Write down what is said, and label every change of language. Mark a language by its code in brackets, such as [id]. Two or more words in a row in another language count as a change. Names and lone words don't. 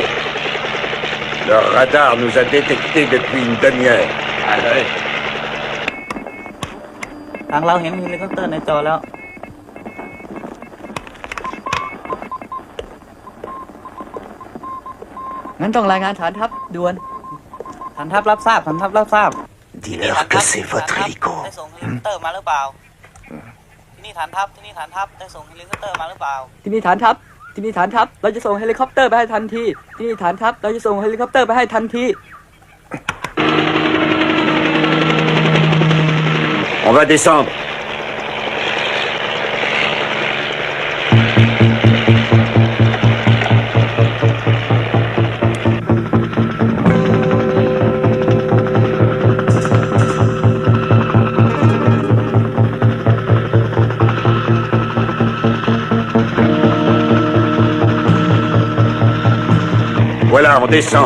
[fr] Le radar nous a détectés depuis une demi-heure. [th] ทางเราเห็นเฮลิคอปเตอร์ในจอแล้ว [fr] À [th] งั้นต้องรายงานฐานทัพด่วน ฐานทัพรับทราบฐานทัพรับทราบ [fr] Dis-leur que c'est votre hélico. [th] ได้ส่งเฮลิคอปเตอร์มาหรือเปล่าที่นี่ฐานทัพที่นี่ฐานทัพได้ส่งเฮลิคอปเตอร์มาหรือเปล่า ที่นี่ฐานทัพที่นี่ฐานทัพเราจะส่งเฮลิคอปเตอร์ไปให้ทันทีที่นี่ฐานทัพเราจะส่งเฮลิคอปเตอร์ไปให้ทันที [fr] On va descendre. Voilà, on descend.